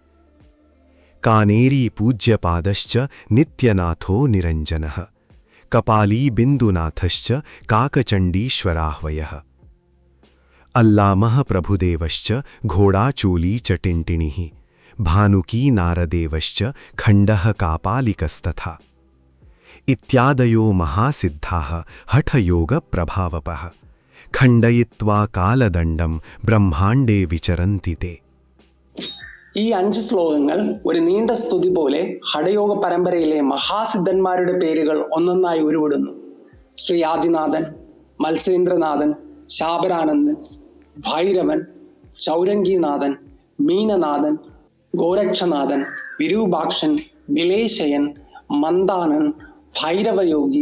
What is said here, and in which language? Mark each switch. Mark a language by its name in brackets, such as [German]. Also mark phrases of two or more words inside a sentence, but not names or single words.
[Sanskrit] कानेरी पूज्यपादश्च नित्यनाथो निरंजनः कपाली बिंदुनाथश्च काकचंडीश्वराह्वयः अल्लामः प्रभुदेवश्च घोडाचूली च टिण्टिणिः भानुकी नारदेवश्च खण्डः कापालिकस्तथा इत्यादयो महासिद्धाः हठयोगप्रभावपः खण्डयित्वा कालदण्डं ब्रह्माण्डे विचरन्ति ते. [Malayalam] ഈ 5 ശ്ലോകങ്ങൾ ഒരു നീണ്ട സ്തുതി പോലെ ഹഠയോഗ പരമ്പരയിലെ മഹാസിദ്ധന്മാരുടെ പേരുകൾ ഒന്നൊന്നായി ഉരുവിടുന്നു. ശ്രീ ആദിനാഥൻ, മത്സ്യേന്ദ്രനാഥൻ, ശാബരാനന്ദൻ, ഭൈരവൻ, ചൗരംഗീനാഥൻ, മീനനാഥൻ, ഗോരക്ഷനാഥൻ, വിരൂപാക്ഷൻ, വിലേശയൻ, മന്ദാനൻ, ഭൈരവയോഗി,